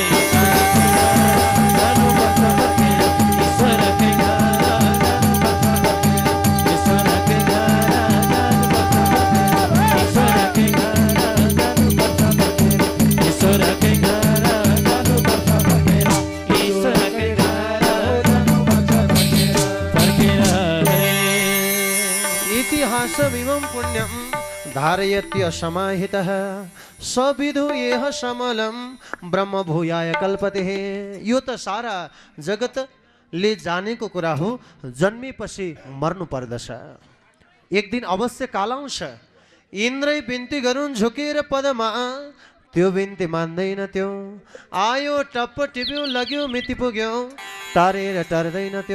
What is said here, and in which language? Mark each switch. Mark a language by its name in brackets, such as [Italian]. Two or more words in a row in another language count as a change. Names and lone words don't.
[Nepali] जानु पर्छ फर्केर, ईश्वरकै घर जानु पर्छ फर्केर, ईश्वरकै घर जानु पर्छ फर्केर, ईश्वरकै घर जानु पर्छ फर्केर, ईश्वरकै घर जानु पर्छ फर्केर, ईश्वरकै घर जानु पर्छ फर्केर, फर्केर [Sanskrit] इतिहासमिमं पुण्यं धारयत्य समाहितः सविधु येह समलं ब्रह्म भूयाय कल्पते। [Nepali] यो त सारा जगतले जानेको कुरा हो, जन्मेपछि मर्नु पर्दछ, एक दिन अवश्य काल आउँछ। इन्द्रै बिन्ती गरून् झुकेर पदमा, त्यो बिन्ती मान्दैन त्यो, आयो टप्प टिप्यो लाग्यो मिति पुग्यो, टारेर टर्दैन त्यो।